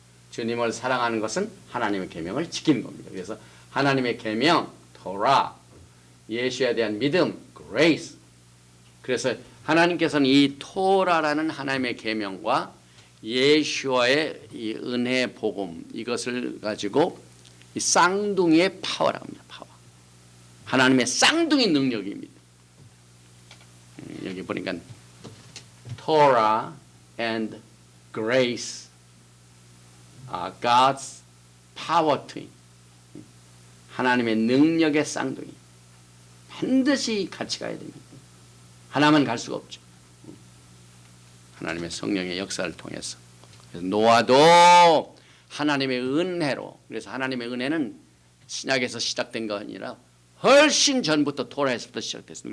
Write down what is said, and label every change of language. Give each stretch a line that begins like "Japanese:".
Korean: 주님을 사랑하는 것은 하나님의 계명을 지키는 겁니다. 그래서 하나님의 계명, 토라, 예수에 대한 믿음, grace. 그래서 하나님께서는 이 토라라는 하나님의 계명과 예수와의 이 은혜 복음 이것을 가지고 이 쌍둥이의 파워라고 합니다. 파워. 하나님의 쌍둥이 능력입니다. 여기 보니까
English: Torah and grace are God's power twin.
Korean: 하나님의 능력의 쌍둥이. 반드시 같이 가야 됩니다. 하나만 갈 수가 없죠. 하나님의 성령의 역사를 통해서. 그래서 노아도 하나님의 은혜로, 그래서 하나님의 은혜는 신약에서 시작된 거 아니라 훨씬 전부터 토라에서부터 시작됐습니다.